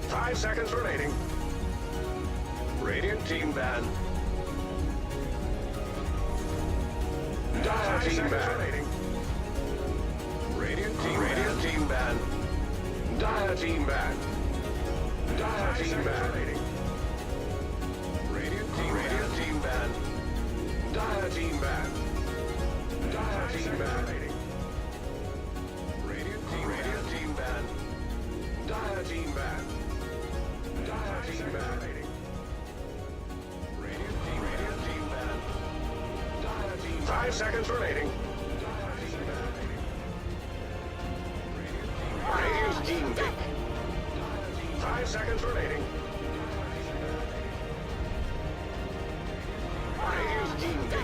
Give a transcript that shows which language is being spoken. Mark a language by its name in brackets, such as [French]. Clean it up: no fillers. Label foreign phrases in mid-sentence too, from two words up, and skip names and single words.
[English] 5 seconds remaining. Radiant team ban. Dire team ban. Remaining. Radiant team ban. Dire team ban. Dire team ban. Radiant team ban. Dire team ban. Dire team ban. Radiant team ban. Dire team ban. Dire team ban. Radiant team ban. Dire team. 5 seconds remaining. Radiant team pick. 5 seconds remaining. Radiant team pick.